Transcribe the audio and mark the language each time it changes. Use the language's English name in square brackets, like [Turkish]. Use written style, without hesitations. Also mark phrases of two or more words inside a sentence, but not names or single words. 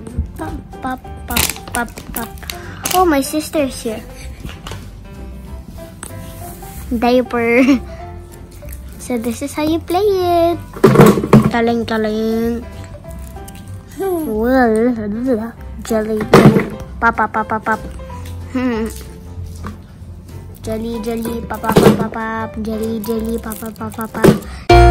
[English] Pop, pop, pop, pop, pop. Oh, my sister's here. Diaper. So this is how you play it. Taling, taling. Well, jelly, pop, pop, pop, pop, pop. Jelly, jelly, pop, pop, pop, pop, pop. Jelly, jelly, pop, pop, pop, pop, pop.